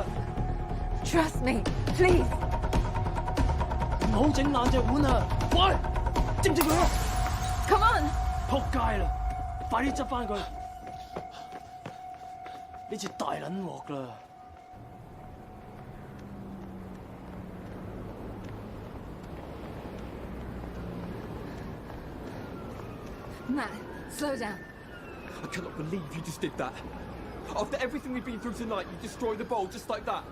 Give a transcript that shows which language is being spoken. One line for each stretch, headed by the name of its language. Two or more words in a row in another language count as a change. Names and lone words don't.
English: Trust me, please.
Cantonese: 唔好整爛隻碗啊！喂，知唔知佢啊？
English: Come on.
Cantonese: 仆街啦！快啲執翻佢！呢次大撚鑊啦！
English: Matt, slow down. I cannot believe you just did that. After everything we've been through tonight, you destroy the bowl just like that.